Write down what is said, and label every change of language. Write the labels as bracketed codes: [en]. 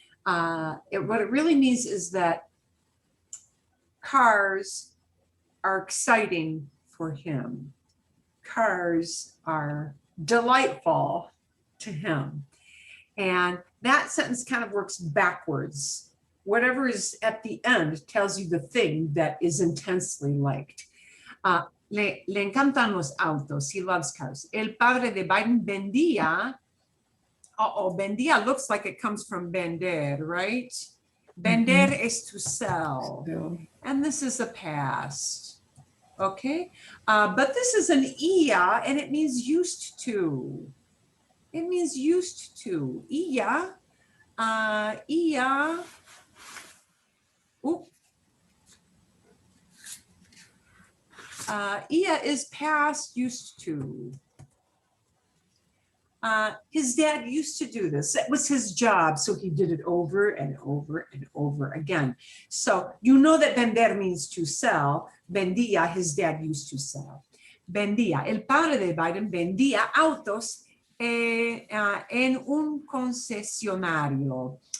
[en] What it really means is that cars are exciting for him. Cars are delightful to him. And that sentence kind of works backwards. Whatever is at the end tells you the thing that is intensely liked. [es] Le encantan los autos. [en] He loves cars. [es] El padre de Biden vendía. [en] Vendía looks like it comes from vender, right? Vender is to sell. And this is a past. Okay, but this is an ia and it means used to. It means used to. Ia, ia. Ia is past used to. His dad used to do this. It was his job, so he did it over and over and over again. So you know that vender means to sell. Vendía, his dad used to sell. [es] Vendía. El padre de Biden vendía autos en un concesionario.